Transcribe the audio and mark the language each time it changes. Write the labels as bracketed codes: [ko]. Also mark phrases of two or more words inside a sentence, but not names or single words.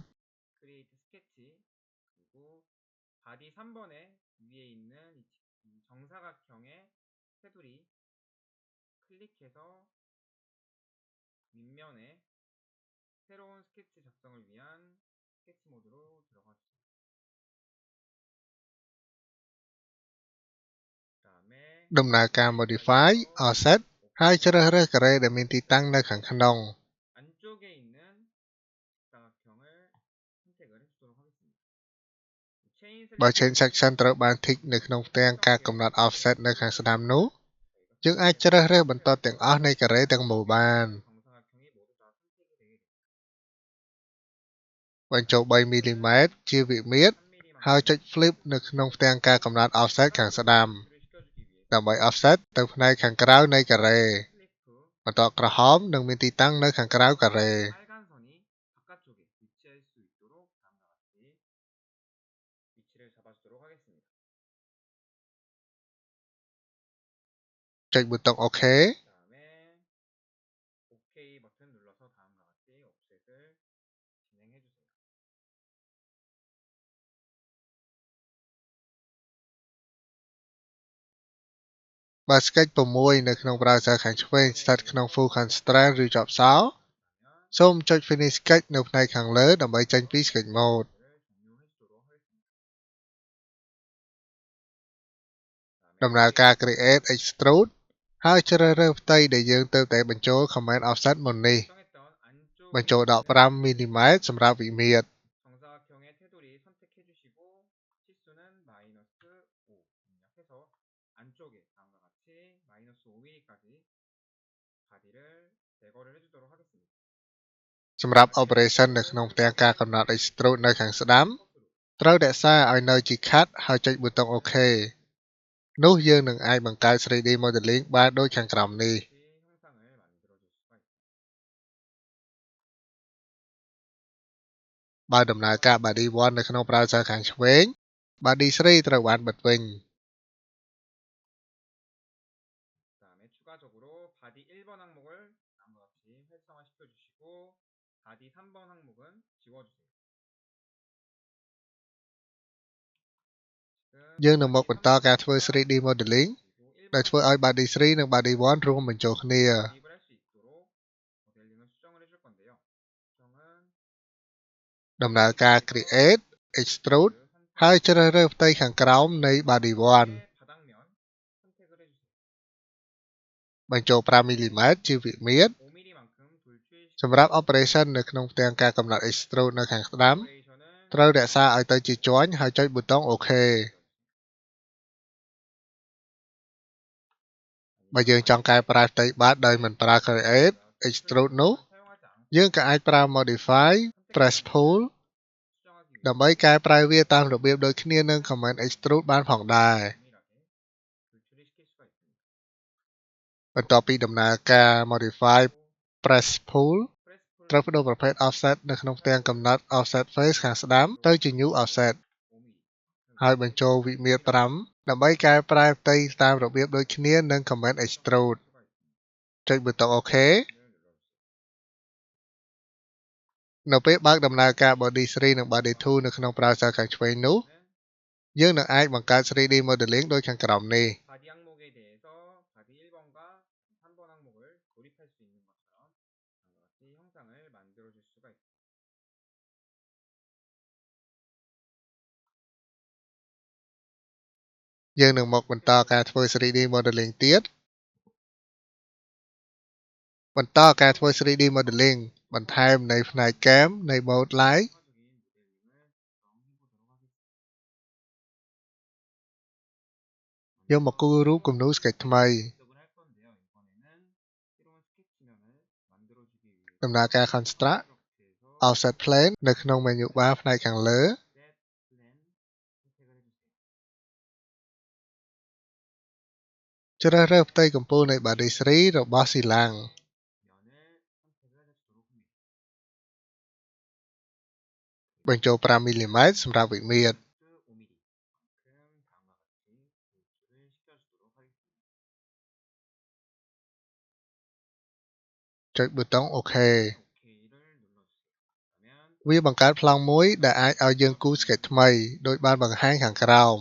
[en] create sketch [ko] 그리고 바디 3번에 위에 있는 이 정사각형의 테두리 클릭해서 윗면에 새로운 스케치 작성을 위한 스케치 모드로 들어가 주세요. 그다음에 [km] ដំណើរការ [en] modify offset [km] ហើយជ្រើសរើសការ៉េដែលមានទីតាំងនៅខាងក្នុង [ko] 안쪽에 있는 직사각형을 선택을 해주도록 하겠습니다. 체인 [km] បើ [en] chain section [km] ត្រូវបាន tick នៅក្នុងផ្ទាំងការកំណត់ offset នៅខាងស្ដាំនោះ យើងអាចជ្រើសរើសបន្តទាំងអស់នៃការ៉េទាំងមូលបាន [ko] 정사각형이 모두 다 선택이 되게 됩니다. [km] បញ្ចូល 3mm ជាវិមាត្រ ហើយចុច flip នៅក្នុងផ្ទាំងការកំណត់ offset ខាងស្ដាំ ដើម្បី offset ទៅផ្នែកខាងក្រៅនៃការ៉េ បន្ទាត់ក្រហមនឹងមានទីតាំងនៅខាងក្រៅការ៉េ [ko] 빨간 선이 바깥쪽에 위치할 수 있도록 다음과 같이 위치를 잡아주도록 하겠습니다. [km] ចុចប៊ូតុង OK [ko] 그다음에 OK 버튼 눌러서 다음과 같이 옵셋을 진행해 주세요. [km] បើ sketch 6 នៅក្នុង browser ខាងឆ្វេងស្ថិតក្នុង [en] full constraint [km] ឬជាប់សោ សូមចុច [en] finish sketch [km] នៅផ្នែកខាងលើដើម្បីចេញពី [en] sketch mode [ko] 종료해주도록 하겠습니다. [km] ដំណើរការ [en] create extrude [km] ហើយជ្រើសរើសផ្ទៃដែលយើងទៅតែបញ្ចូល [en] comment offset [km] មុននេះ [ko] 설정했던 안쪽 [km] បញ្ចូល 15mm សម្រាប់វិមាត្រ [ko] 정사각형의 테두리 선택해 주시고 치수는 -5 입력해서 안쪽에 다음과 같이 -5mm까지 바디를 제거를 해주도록 하겠습니다. [km] សម្រាប់ operation នៅក្នុងផ្ទាំងការកំណត់ extrude នៅខាងស្ដាំ ត្រូវរក្សាឲ្យនៅជា cut ហើយចុចប៊ូតុង OK នោះយើងនឹងអាចបង្កើត [en] 3D modeling [km] បានដូចខាងក្រោមនេះ [ko] 형상을 만들어줄 수가 있습니다. [km] បើដំណើរការ body 1 នៅក្នុង browser ខាងឆ្វេង body 3 ត្រូវបានបិទវិញ [ko] 그다음에 추가적으로 바디 1번 항목을 다음과 같이 활성화시켜 주시고 바디 3번 항목은 지워주세요. [km] យើងនឹងមកបន្តការធ្វើ [en] 3D modeling [km] ដែលធ្វើឲ្យ body 3 និង body 1 រួមបញ្ចូលគ្នា [ko] 구입을 할 수 있도록 모델링을 수정을 [km] ដំណើរការ [en] Create Extrude [km] ហើយជ្រើសរើសផ្ទៃខាងក្រោមនៃ Body 1 [ko] 바닥면 선택을 해주세요. [km] បញ្ចូល5 mm ជាវិមាត្រ [ko] 5mm만큼 돌출 [km] សម្រាប់ Operation នៅក្នុងផ្ទាំងការកំណត់ Extrude នៅខាងស្ដាំ [ko] 오퍼레이션은 [km] ត្រូវរក្សាឲ្យទៅជាជាន់ហើយចុចប៊ូតុង OK បើយើងចង់កែប្រែផ្ទៃបាតដោយមិនប្រើ [en] Create Extrude [km] នោះ [ko] 사용하지 않고 [km] យើងក៏អាចប្រើ [en] Modify Press Pull [ko] 수정하기 위해 [km] ដើម្បីកែប្រែវាតាមរបៀបដូចគ្នានឹង [en] Command Extrude [km] បានផងដែរ [ko] 동일하게 돌출을 시킬 수가 있습니다. [km] បន្ទាប់ពីដំណើរការ [en] Modify Press Pull press pull [km] ត្រូវបដូរប្រភេទ Offset នៅក្នុងផ្ទាំងកំណត់ [en] Offset Face [km] ខាងស្ដាំទៅជា [en] New Offset [km] 5mm ហើយបញ្ចូលវិមាត្រ5ដើម្បីកែប្រែផ្ទៃតាមរបៀបដូចគ្នានឹង [en] Command Extrude [km] ចុចប៊ូតុង OK នៅពេលបើកដំណើរការ Body 3 និង Body 2 នៅក្នុង browser ខាងឆ្វេងនោះ យើងនឹងអាចបង្កើត [en] 3D Modeling [km] ដូចខាងក្រោមនេះ [ko] 바디 항목에 대해서 바디 1번과 3번 항목을 조립할 수 있는 것처럼 다음과 같이 형상을 만들어 줄 수가 있습니다. [km] យើងនឹងមកបន្តការធ្វើ [en] 3D Modeling [km] ទៀតបន្តការធ្វើ [en] 3D Modeling [km] បន្ថែមនៃផ្នែក Cam នៃ [en] Mode Light [ko] 추가적인 모델링을 구성해보도록 하겠습니다. [km] យកមកគូររូបគំនូរ Sketch ថ្មី [ko] 시작을 할 건데요. 이번에는 새로운 스케치면을 만들어주기 위해서 [km] ដំណើរការ Construct [ko] 프로젝트에서 [en] Offset Plane [km] នៅក្នុង [en] Menu Bar [km] ផ្នែកខាងលើ [en] Set Plan [ko] 선택을 해주세요. [km] ជ្រើសរើសផ្ទៃកំពូលនៃ Body 3 របស់ Silang [ko] 면을 선택을 해주도록 합니다. [km] បញ្ចូល5 mm សម្រាប់វិមាត្រ [ko] 5mm 만큼 다음과 같이 돌출을 시켜주도록 하겠습니다. [km] ចុចប៊ូតុង OK [ko] OK를 눌러주세요. 그러면 [km] វាបង្កើតប្លង់មួយដែលអាចឲ្យយើងគូរ Sketch ថ្មីដោយបានបង្ហាញខាងក្រោម